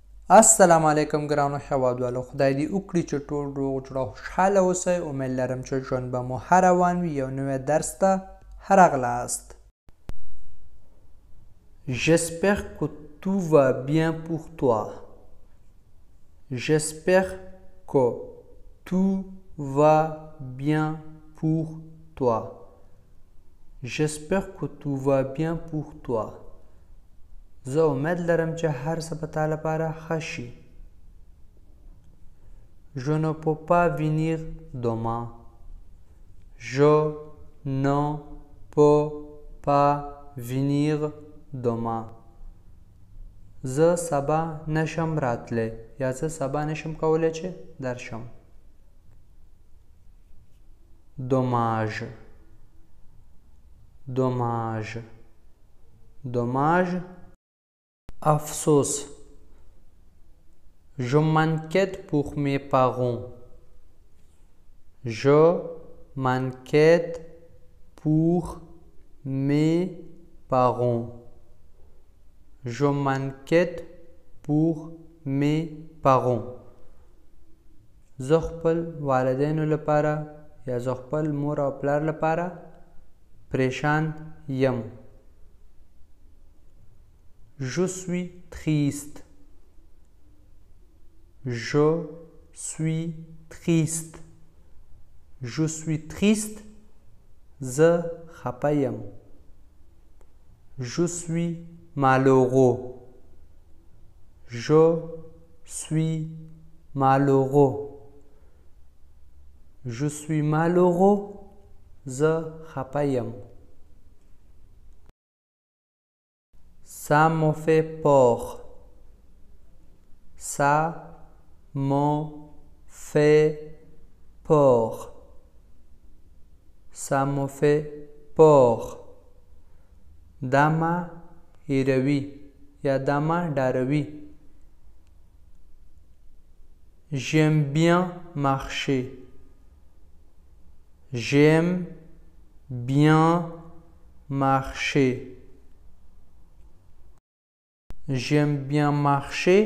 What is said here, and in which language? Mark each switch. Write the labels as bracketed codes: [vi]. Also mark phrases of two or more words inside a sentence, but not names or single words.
[ps] السلام علیکم ګرانو هیوادوالو، خدای دې وکړي چې ټول روغ جوړ او خوشحاله اوسئ. امید لرم چې ژوند به مو ښه روان وي. یو نوی درس ته راغلاست. [fr] J'espère que tout va bien pour toi. J'espère que tout va bien pour toi. J'espère que tout va bien pour toi. [ps] زه امید لرم چې هر څه به تا لپاره ښه شي. [fr] Je ne peux pas venir demain. Je ne peux pas venir demain. [ps] زه سبا نشم راتلی یا زه سبا نشم کولی چې درشم. [fr] Dommage. Dommage. Dommage. [ps] Afsos. [fr] Je m'inquiète pour mes parents. Je m'inquiète pour mes parents. Je m'inquiète pour mes parents. [ps] زه خپل والدینو لپاره یا زه خپل مور او پلار لپاره پریشان یم. [fr] Je suis triste. Je suis triste. Je suis triste. [ps] زه خپه یم. [fr] Je suis malheureux. Je suis malheureux. Je suis malheureux. [ps] زه خپه یم. [fr] Ça me fait peur. Ça me fait peur. Ça me fait peur. [ps] دا ما هیروي یا دا ما ډاروي. [fr] J'aime bien marcher. J'aime bien marcher. J'aime bien marcher.